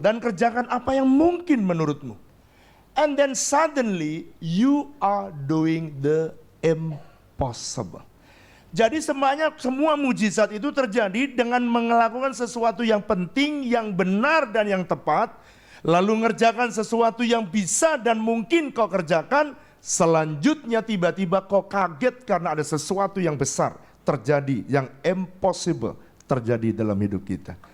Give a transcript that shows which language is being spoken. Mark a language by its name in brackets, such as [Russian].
[Indonesian] Dan kerjakan apa yang mungkin menurutmu. [English] And then suddenly you are doing the impossible. [Indonesian] Jadi semua mujizat itu terjadi dengan melakukan sesuatu yang penting, yang benar dan yang tepat. Lalu ngerjakan sesuatu yang bisa dan mungkin kau kerjakan. Selanjutnya tiba-tiba kau kaget karena ada sesuatu yang besar terjadi, yang impossible terjadi dalam hidup kita.